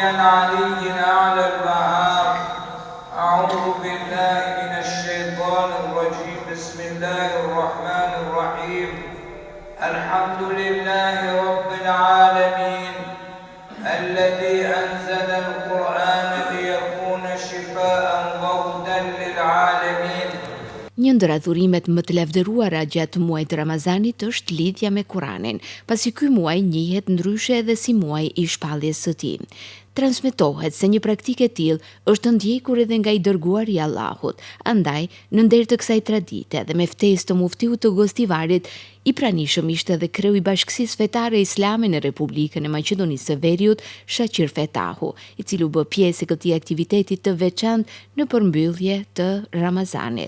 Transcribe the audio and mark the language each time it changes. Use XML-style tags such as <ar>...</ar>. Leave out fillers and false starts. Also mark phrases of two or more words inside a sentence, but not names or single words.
<ar>العلي الأعلى البهار أعوذ بالله من الشيطان الرجيم بسم الله الرحمن الرحيم الحمد لله رب العالمين الذي أنزل القرآن ليكون شفاء وهدى للعالمين.</ar> <sq>Një ndër adhurimet më të lavdëruara gjatë muajit të Ramazanit është lidhja me Kuranin, pasi ky muaj njihet ndryshe edhe si muaj i shpalljes së tij. Transmetohet se një praktikë e tillë është ndjekur edhe nga i dërguari i Allahut. Andaj, në nder të kësaj tradite dhe me ftesë të muftiut të Gostivarit, i pranishëm ishte edhe kreu i Bashkësisë Fetare Islame në Republikën e Maqedonisë së Veriut, Shaqir Fetahu, i cili u bë pjesë e këtij aktiviteti të veçantë në përmbyllje të Ramazanit.</sq>